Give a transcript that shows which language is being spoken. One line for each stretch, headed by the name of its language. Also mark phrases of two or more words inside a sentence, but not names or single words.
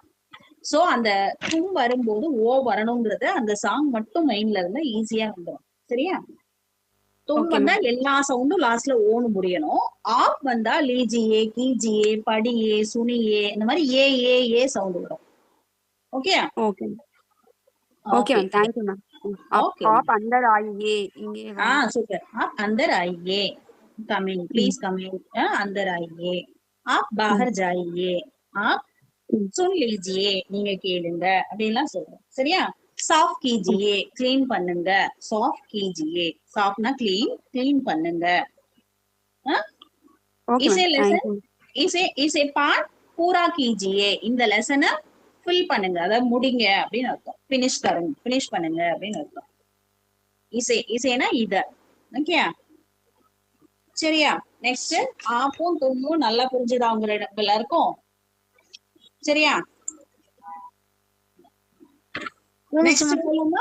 Tamil: சோ அந்த தும் வரும்போது ஓ வரணுங்கிறது அந்த சாங் மட்டும் மைண்ட்ல இருந்தா ஈஸியா வந்துடும். சரியா? தும் வந்தா எல்லா சவுண்டும் லாஸ்ட்ல ஓன்னு முடியணும். ஆப் வந்தா
Hindi: लीजिए, कीजिए, पढ़िए, सुनिए,
Tamil: இந்த மாதிரி ஏ சவுண்ட் வரும்.
English: ஓகே okay okay ma'am. thank you ma'am.
Hindi: आप अंदर आइए,
Tamil: இங்கே சூப்பர்.
Hindi: आप अंदर आइए,
English: coming, please coming,
Hindi: अंदर आइए. आप बाहर जाइए, आप सुन लीजिए,
Tamil: நீங்க கேளுங்க அப்படின்லாம் சொல்றோம். சரியா?
Hindi: साफ कीजिए,
Tamil: क्लीन பண்ணுங்க.
Hindi: साफ कीजिए, साफना
Tamil: क्लीन பண்ணுங்க.
Hindi: इसे पाठ पूरा कीजिए,
Tamil: இந்த லெசனை ஃபில் பண்ணுங்க, அதாவது முடிங்க அப்படின்னு அர்த்தம். ஃபினிஷ் பண்ணுங்க அப்படின்னு அர்த்தம். இசைனா இத. ஓகே, சரியா? நெக்ஸ்ட் ஆப்பும் தும்மும் நல்லா புரிஞ்சுதா உங்க எல்லாருக்கும்? சரியா? நெக்ஸ்ட் போலாமா?